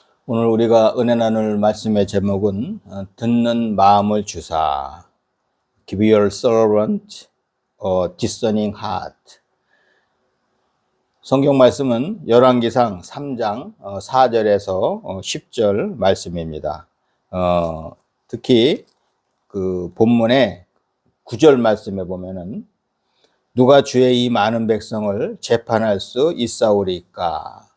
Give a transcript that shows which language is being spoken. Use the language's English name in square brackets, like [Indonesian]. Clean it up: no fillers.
[Korean] 오늘 우리가 은혜 나눌 말씀의 제목은 듣는 마음을 주사. [English] Give your servant a discerning heart. [Korean] 성경 말씀은 열왕기상 3장 4절에서 10절 말씀입니다. 특히 그 본문의 9절 말씀에 보면은 누가 주의 이 많은 백성을 재판할 수 있사오리까?